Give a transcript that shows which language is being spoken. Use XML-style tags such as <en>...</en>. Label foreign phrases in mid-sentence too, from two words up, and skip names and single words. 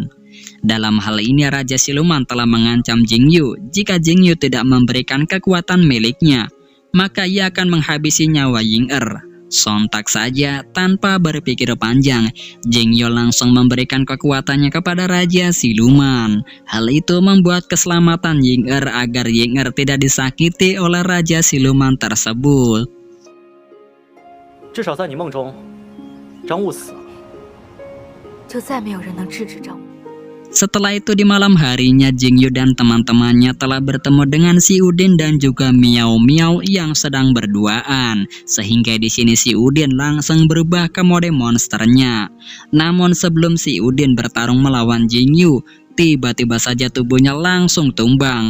<id>Dalam hal ini Raja Siluman telah mengancam Jingyu, jika Jingyu tidak memberikan kekuatan miliknya, maka ia akan menghabisi nyawa Ying-er. Sontak saja, tanpa berpikir panjang, Jingyu langsung memberikan kekuatannya kepada Raja Siluman. Hal itu membuat keselamatan Ying-er agar Ying-er tidak disakiti oleh Raja Siluman tersebut.</id> <zh>至少在你梦中，张悟死了，就再没有人能制止张武。</zh> <id>Setelah itu di malam harinya Jingyu dan teman-temannya telah bertemu dengan si Udin dan juga Miao Miao yang sedang berduaan, sehingga di sini si Udin langsung berubah ke mode monsternya. Namun sebelum si Udin bertarung melawan Jingyu, tiba-tiba saja tubuhnya langsung tumbang.</id>